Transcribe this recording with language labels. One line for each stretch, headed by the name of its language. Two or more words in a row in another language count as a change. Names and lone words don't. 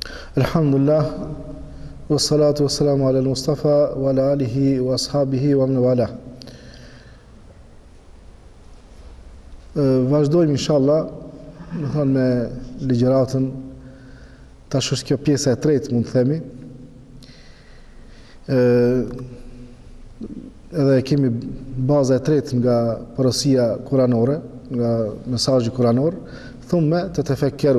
Arabic: الحمد لله والصلاة والسلام على المصطفى وعلى آله وأصحابه ومن والى.
Albanian: Vazhdojmë inshallah, me ligjëratën. Tash është kjo pjesa e tretë, mund të themi. Edhe kemi baza e tretë nga porosia kuranore, nga mesazhi kuranor,
Arabic: ثم تتفكروا.